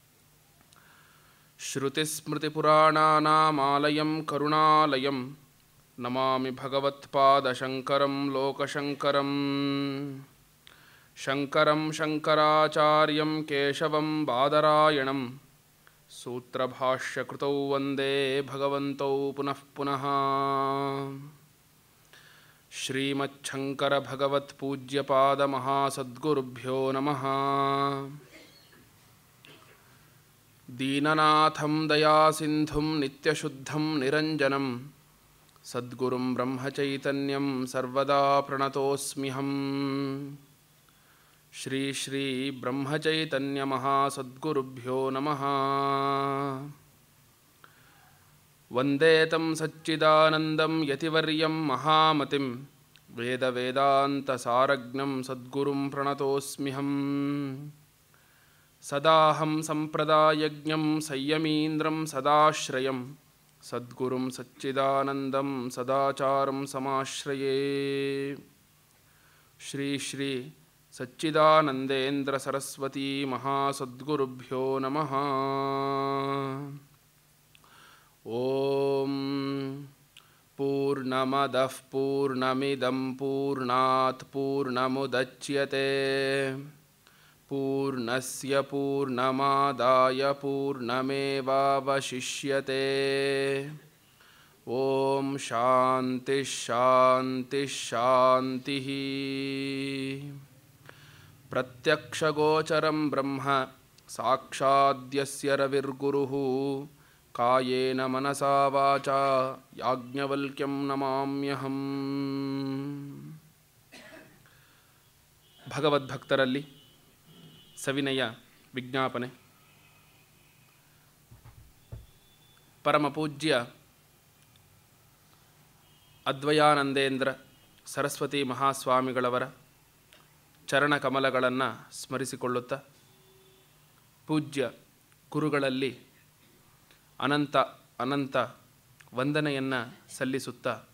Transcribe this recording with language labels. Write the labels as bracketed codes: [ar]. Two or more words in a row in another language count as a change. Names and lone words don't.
[sa] ಶ್ರುತಿಸ್ಮೃತಿಪುರಾಣಾನಾಮಾಲಯಂ ಕರುಣಾಲಯಂ ನಮಾಮಿ ಭಗವತ್ಪಾದಶಂಕರಂ ಲೋಕಶಂಕರಂ ಶಂಕರಂ ಶಂಕರಾಚಾರ್ಯಂ ಕೇಶವಂ ಬಾದರಾಯಣಂ ಸೂತ್ರಭಾಷ್ಯಕೃತೌ ವಂದೇ ಭಗವಂತೌ ಪುನಃ ಪುನಃ. ಶ್ರೀಮಚ್ಛಂಕರಭಗವತ್ಪೂಜ್ಯಪಾದಮಹಾಸದ್ಗುರುಭ್ಯೋ ನಮಃ. ದೀನನಾಥಂ ದಯಾಸಿಂಧುಂ ನಿತ್ಯಶುದ್ಧಂ ನಿರಂಜನಂ ಸದ್ಗುರುಂ ಬ್ರಹ್ಮಚೈತನ್ಯಂ ಸರ್ವದಾ ಪ್ರಣತೋಸ್ಮ್ಯಹಂ. ಶ್ರೀ ಶ್ರೀ ಬ್ರಹ್ಮಚೈತನ್ಯ ಮಹಾಸದ್ಗುರುಭ್ಯೋ ನಮಃ. ವಂದೇ ತಂ ಸಚ್ಚಿದಾನಂದಂ ಯತಿವರ್ಯಂ ಮಹಾಮತಿಂ ವೇದವೇದಾಂತಸಾರಜ್ಞಂ ಸದ್ಗುರುಂ ಪ್ರಣತೋಸ್ಮ್ಯಹಂ. ಸದಾಹಂ ಸಂಪ್ರದಾಯಜ್ಞಂ ಸಂಯಮೀಂದ್ರಂ ಸದಾಶ್ರಯಂ ಸದ್ಗುರುಂ ಸಚ್ಚಿದಾನಂದಂ ಸದಾಚಾರಂ ಸಮಾಶ್ರಯೇ. ಶ್ರೀ ಶ್ರೀ ಸಚ್ಚಿದಾನಂದೇಂದ್ರ ಸರಸ್ವತೀ ಮಹಾಸದ್ಗುರುಭ್ಯೋ ನಮಃ. ಓಂ ಪೂರ್ಣಮದಃ ಪೂರ್ಣಮಿದಂ ಪೂರ್ಣಾತ್ ಪೂರ್ಣಮುದಚ್ಯತೆ ಪೂರ್ಣಸ್ಯ ಪೂರ್ಣಮಾದಾಯ ಪೂರ್ಣಮೇವಾವಶಿಷ್ಯತೆ. ಓಂ ಶಾಂತಿ ಶಾಂತಿ ಶಾಂತಿ. ಪ್ರತ್ಯಕ್ಷಗೋಚರಂ ಬ್ರಹ್ಮ ಸಾಕ್ಷಾದ್ಯಸ್ಯ ರವಿರ್ಗುರುಃ ಕಾಯೇನ ಮನಸಾ ವಾಚಾ ಯಾಜ್ಞವಲ್ಕ್ಯಂ ನಮಾಮ್ಯಹಂ. [kn] ಭಗವದ್ಭಕ್ತರಲ್ಲಿ ಸವಿನಯ ವಿಜ್ಞಾಪನೆ. ಪರಮಪೂಜ್ಯ ಅದ್ವಯಾನಂದೇಂದ್ರ ಸರಸ್ವತಿ ಮಹಾಸ್ವಾಮಿಗಳವರ ಚರಣಕಮಲಗಳನ್ನು ಸ್ಮರಿಸಿಕೊಳ್ಳುತ್ತಾ, ಪೂಜ್ಯ ಗುರುಗಳಲ್ಲಿ ಅನಂತ ಅನಂತ ವಂದನೆಯನ್ನು ಸಲ್ಲಿಸುತ್ತಾ,